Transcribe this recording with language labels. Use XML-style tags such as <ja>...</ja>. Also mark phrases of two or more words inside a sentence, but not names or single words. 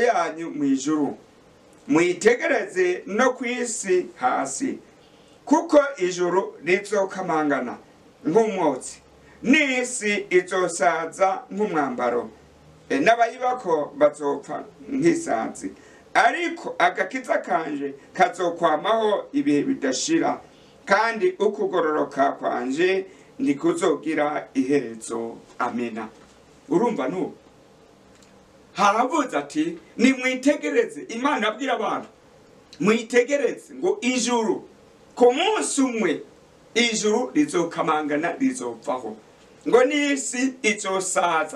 <rn>yanyu mwijuru, mwitegereze no kwisi hasi, kuko ijuru rizokamangana nk'umwotsi, n'isi izosaza nk'umwambaro, n'abayibako bazopfa nk'isazi, ariko agakiza kanje kazokwamaho ibihe bidashira, kandi ukugororoka kwanje ndikuzogira iherezo. Amina. Urumva nuko haravuze ati nimwitegereze. Imana abwira abantu mwitegereze ngo ijuru ku munsi umwe ijuru rizokamangana, rizopfaho, ngo n'isi izosaza.</rn>